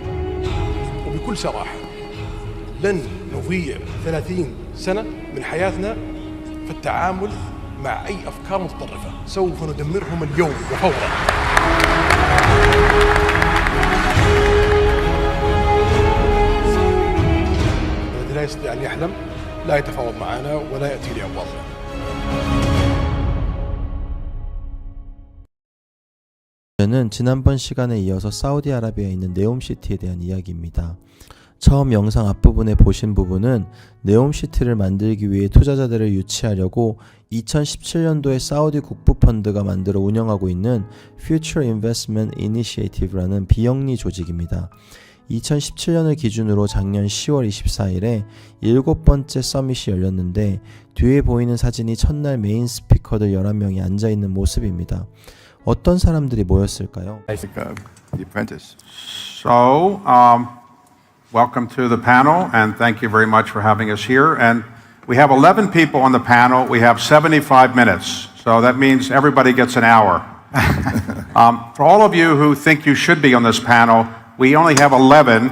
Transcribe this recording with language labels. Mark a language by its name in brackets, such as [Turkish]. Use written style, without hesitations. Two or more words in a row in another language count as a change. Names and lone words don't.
[Arabic] وبكل صراحة لن نضيع 30 سنة من حياتنا في التعامل مع أي أفكار متطرفة، سوف ندمرهم اليوم وفورا. الذي لا يستطيع أن يحلم لا يتفاوض معنا ولا يأتي لأبوابنا. [Korean] 는 지난번 시간에 이어서 사우디아라비아에 있는 네옴시티에 대한 이야기입니다. 처음 영상 앞부분에 보신 부분은 네옴시티를 만들기 위해 투자자들을 유치하려고 2017년도에 사우디 국부펀드가 만들어 운영하고 있는 Future Investment Initiative라는 비영리 조직입니다. 2017년을 기준으로 작년 10월 24일에 7번째 서밋이 열렸는데 뒤에 보이는 사진이 첫날 메인 스피커들 11명이 앉아있는 모습입니다. 어떤 사람들이 모였을까요? [English] The apprentice. So, welcome to the panel, and thank you very much for having us here. And we have 11 people on the panel. We have 75 minutes, so that means everybody gets an hour. For all of you who think you should be on this panel, we only have 11.